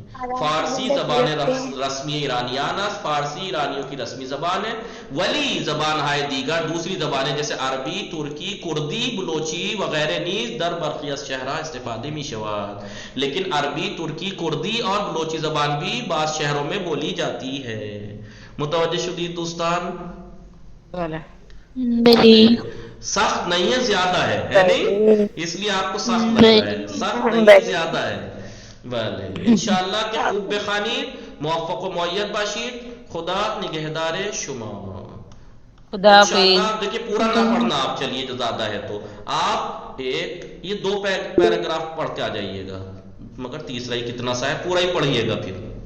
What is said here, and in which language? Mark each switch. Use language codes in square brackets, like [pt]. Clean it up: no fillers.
[fa] فارسی زبان رسمی ایرانیان است، [ur] فارسی ایرانیوں کی رسمی زبان ہے. [fa] ولی زبان های دیگر [ur] دوسری زبانیں جیسے عربی، ترکی، کردی، بلوچی وغیرہ [fa] نیز در برخی از شهرها استفاده می شود. [ur] لیکن عربی، ترکی، کردی اور بلوچی زبان بھی بعض شہروں میں بولی جاتی ہے. [fa] متوجہ شدید دوستان؟ بلی [ur] سخت نہیں ہے، زیادہ ہے نہیں، اس لیے آپ کو سخت لگ رہا ہے، سخت نہیں ہے، زیادہ ہے. [fa] بله انشاءاللہ که خوب بخوانید، موفق و مؤید باشید. خدا نگهدار شما. خدا انشاءاللہ حافظ. [ur] دیکھیے پورا نہ پڑھنا آپ، چلیے جو زیادہ ہے تو آپ یہ 2 پیراگراف پڑھ کے آ جائیے گا، مگر تیسرا ہی کتنا سا ہے پورا ہی پڑھیے گا پھر.